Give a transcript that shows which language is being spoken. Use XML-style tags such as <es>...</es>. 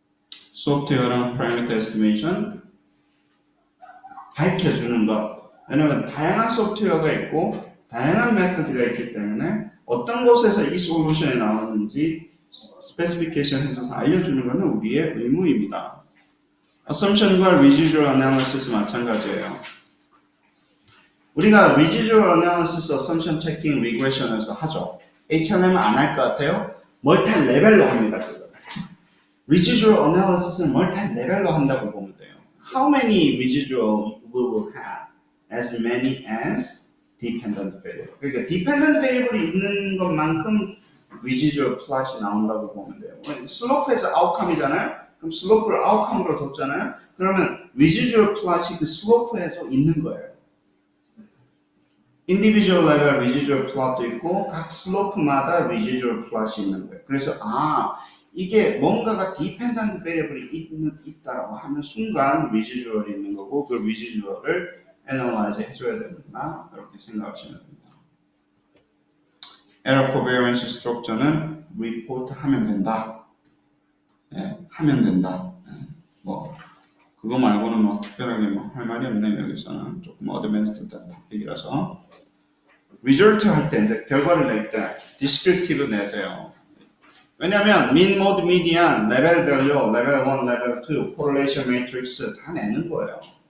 <ko>소프트웨어랑 parameter estimation 밝혀주는 것. 왜냐면 다양한 소프트웨어가 있고 다양한 메서드가 있기 때문에 어떤 곳에서 이 솔루션이 나오는지 스페시피케이션 해줘서 알려주는 것은 우리의 의무입니다. assumption과 residual analysis 마찬가지예요. 우리가 residual analysis, assumption checking, regression에서 하죠. HLM은 안 할 것 같아요? 멀티 레벨로 합니다. 그거. residual analysis는 멀티 레벨로 한다고 보면 돼요.</ko> <en>How many residual we will have? As many as dependent variable.</en> <ko>그러니까 dependent variable이 있는 것만큼 residual plot이 나온다고 보면 돼요. slope에서 outcome이잖아요. 그럼 slope를 outcome으로 뒀잖아요. 그러면 residual plot이 그 slope에서 있는 거예요. individual level residual plot도 있고 각 slope마다 residual plot이 있는 거예요. 그래서 이게 뭔가가 dependent variable이 있다라고 하는 순간 residual이 있는 거고 그 residual을 analyze 해줘야 된다. 그렇게 생각하시면 됩니다. error covariance structure는 report 하면 된다. 네, 하면 된다. 네, 뭐 그거 말고는 뭐 특별하게 뭐 할 말이 없네요. 여기서는 조금 어드밴스드 토픽이라서 result 할 때 이제 결과를 낼 때 descriptive 내세요. 왜냐면 mean, mode, median, 레벨별로 레벨 1, 레벨 2, correlation matrix 다 내는 거예요.</ko>